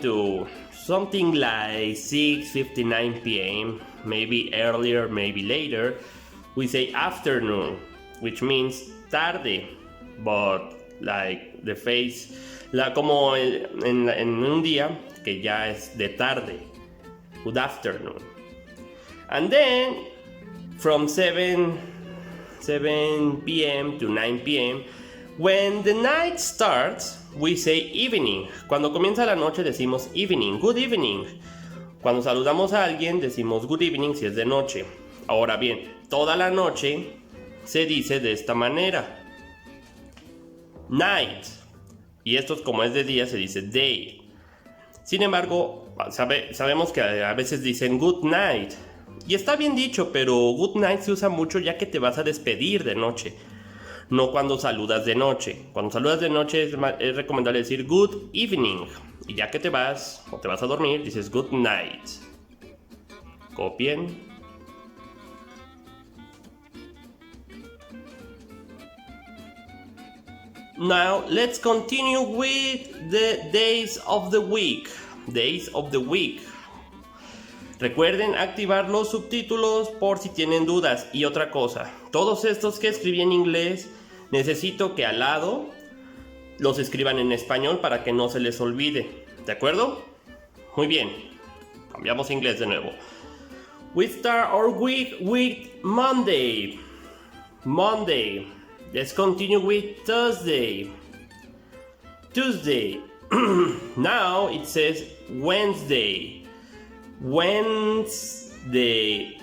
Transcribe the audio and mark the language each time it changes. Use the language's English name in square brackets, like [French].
[English] to something like 6:59 p.m., maybe earlier, maybe later, we say afternoon, which means tarde, but like the face, [Spanish] como en un día que ya es de tarde, [English] good afternoon. And then from 7 p.m. to 9 p.m., when the night starts, we say evening. [Spanish] Cuando comienza la noche decimos evening, good evening. Cuando saludamos a alguien decimos good evening si es de noche. Ahora bien, toda la noche se dice de esta manera. Night. Y esto como es de día se dice day. Sin embargo, sabemos que a veces dicen good night. Y está bien dicho, pero good night se usa mucho ya que te vas a despedir de noche. No cuando saludas de noche. Cuando saludas de noche es recomendable decir good evening. Y ya que te vas o te vas a dormir, dices good night. Copien. [English] Now, let's continue with the days of the week. Days of the week. [Spanish] Recuerden activar los subtítulos por si tienen dudas. Y otra cosa, todos estos que escribí en inglés, necesito que al lado los escriban en español para que no se les olvide. ¿De acuerdo? Muy bien. Cambiamos a inglés de nuevo. [English] We start our week with Monday. Monday. Let's continue with Thursday. Tuesday. Now it says Wednesday. Wednesday.